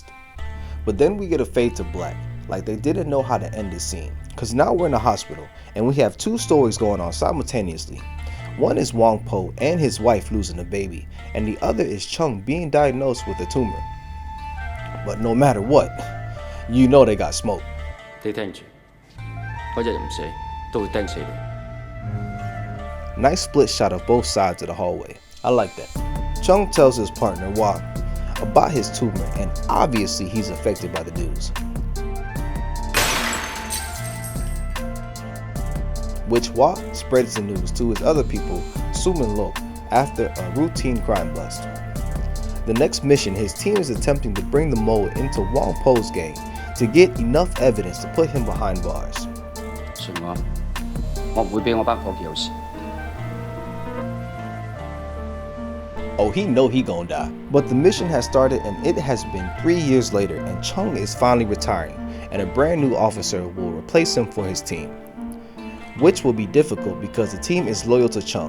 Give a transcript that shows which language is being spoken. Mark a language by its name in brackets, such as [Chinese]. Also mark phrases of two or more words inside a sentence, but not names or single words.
[English] But then we get a fade to black, like they didn't know how to end this scene. Cause now we're in a hospital, and we have two stories going on simultaneously. One is Wong Po and his wife losing a baby, and the other is Chung being diagnosed with a tumor. But no matter what, you know they got smoke. [Cantonese] 你聽住，嗰日唔死都會釘死你。 [English] Nice split shot of both sides of the hallway. I like that. Chung tells his partner Wah about his tumor, and obviously he's affected by the news. Which Wah spreads the news to his other people, Sum and Lo, after a routine crime bust. The next mission, his team is attempting to bring the mole into Wong Po's gang to get enough evidence to put him behind bars. [Cantonese] 信我唔會俾我班伙計有事。 [English] Oh, he know he gonna die. But the mission has started, and it has been 3 years later, and Chung is finally retiring, and a brand new officer will replace him for his team. Which will be difficult because the team is loyal to Chung.